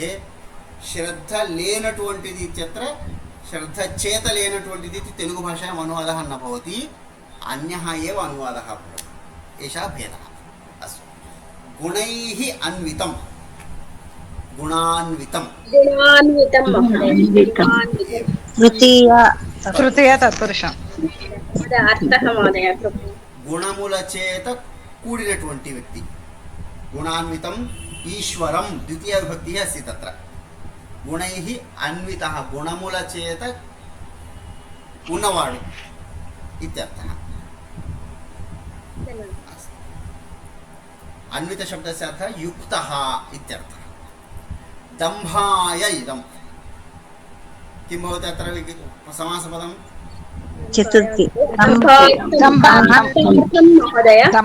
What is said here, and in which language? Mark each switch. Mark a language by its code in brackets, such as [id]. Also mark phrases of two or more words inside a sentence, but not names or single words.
[te] శ్రద్ధ లేనటువంటిది [sa] इत्यत्र [te] శ్రద్ధ చేత లేనటువంటిది [sa] इति तेलुगु भाषायाम् अनुवादः न भवति, अन्यः एव अनुवादः भवति। एषः भेदः। अस्तु, गुणैः अन्वितं, गुणान्वितं, गुणान्वितं महोदय, गुणान्वितं। [te] తృతీయ తత్పురుష. [sa] अर्थः महोदय? [te] గుణముల చేత కూడినటువంటి వ్యక్తి। [sa] గుణాన్వితం ఈశ్వరం ద్వితీయ విభక్తి అస్తి తత్ర। గుణైః అన్వితః, [te] గుణముల చేత ఉన్నవాడు ఇత్యర్థः। [sa] अन्वित शब्दस्य अर्थः युक्तः इत्यर्थः। दम्भाय इदं, किं भवति अत्र समासपदं? [te] చతుర్థి. [sa] महोदय